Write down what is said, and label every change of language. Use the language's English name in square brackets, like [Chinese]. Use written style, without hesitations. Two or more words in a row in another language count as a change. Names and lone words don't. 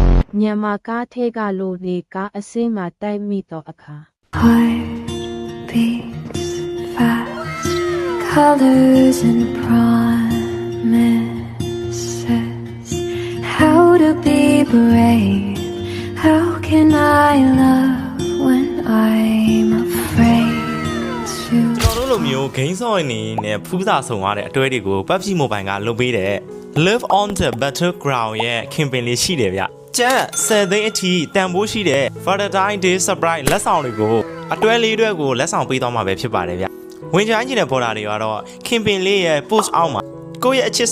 [Burmese] မြန်မာကားထဲကလူတွေကအစင်းမှာတိုက်မိတော့အခါ [English] Heart beats fast, colors and promises. How to be brave? How can I love when I'm afraid to? [Burmese] ကျွန်တော်တို့လိုမျိုး game ဆော့နေနဲ့ဖူးစာဆောင်ရတဲ့အတွေ့အကြုံတွေကို PUBG Mobile ကလုပ်ပေးတဲ့ Live on the Battleground ရဲ့ campaign လေးရှိတယ်ဗျကျန်10သိန်းအထိတန်ဖိုးရှိတဲ့ Valentine Day Surprise လက်ဆောင်တွေကိုအတွဲလေးတွေကိုလက်ဆောင်ပေးသွားမှာပဲဖြစ်ပါတယ်ဗျဝင်ကြိုင်းချင်တဲ့ပေါ်တာတွေကတော့ campaign လေးရဲ့ post အောက်မှာကိုယ့်ရဲ့အချစ်